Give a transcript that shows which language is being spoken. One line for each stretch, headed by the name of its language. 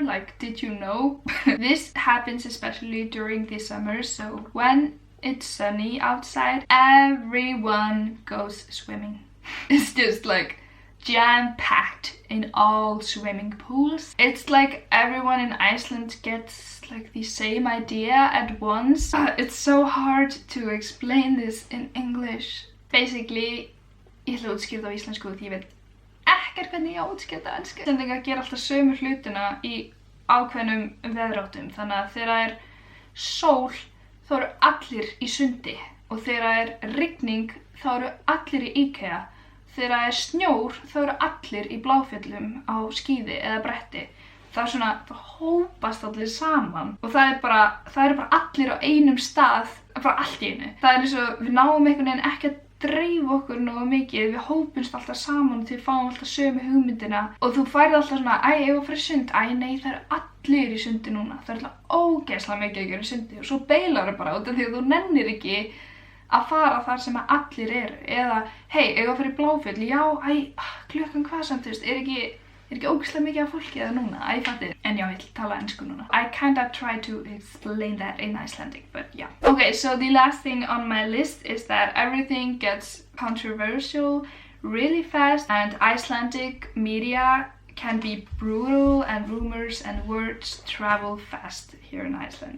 English: Like, did you know? This happens especially during the summer, so when it's sunny outside, everyone goes swimming. It's just like jam-packed in all swimming pools. It's like everyone in Iceland gets like the same idea at once. It's so hard to explain this in English.
Icelandic: Basically, ég ætla að útskýra það á íslensku því ég veit ekkert hvernig ég á að útskýra það á ensku. Íslendingar gera alltaf sömu hlutina í ákveðnum veðráttum, þannig að þegar það er sól þá eru allir í sundi, og þegar það er rigning þá eru allir í IKEA. Þegar það er snjór þá eru allir í Bláfjöllum á skíði eða bretti. Það er svona, það hópast allir saman og það eru bara allir á einum stað, bara allt í einu. Það er eins og við náum einhvern veginn ekki að dreifa okkur nógu mikið, við hópumst alltaf saman til við fáum alltaf sömu hugmyndina og þú færð alltaf svona, ég var að fara í sund, nei það eru allir í sundi núna, það er alltaf ógeðslega mikið að gera í sundi og svo beilar það bara út af því að þú nennir ekki að fara þar sem að allir eru, eða ég var að fara í Bláfjöll, já, klukkan hvað samt, þú veist, er ekki ógeðslega mikið af fólki eða núna, ég fatti, en já, ég ætla að tala ensku núna.
English: I kinda try to explain that in Icelandic, but yeah. Okay, so the last thing on my list is that everything gets controversial really fast, and Icelandic media can be brutal, and rumors and words travel fast here in Iceland.